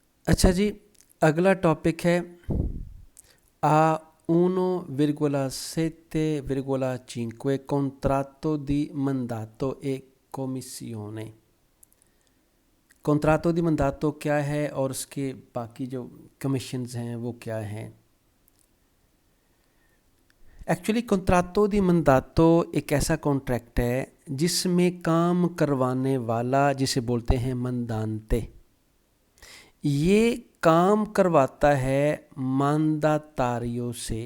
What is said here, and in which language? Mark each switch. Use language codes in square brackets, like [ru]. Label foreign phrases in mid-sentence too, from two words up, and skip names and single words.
[hi] अच्छा जी, अगला टॉपिक है [it] a 1,7,5 contratto di mandato e commissione। contratto di mandato [hi] क्या है और उसके बाकी जो कमीशंस हैं वो क्या हैं। एक्चुअली [it] contratto di mandato [hi] एक ऐसा कॉन्ट्रैक्ट है जिसमें काम करवाने वाला, जिसे बोलते हैं मंदांते, ये काम करवाता है मानदातारियों से।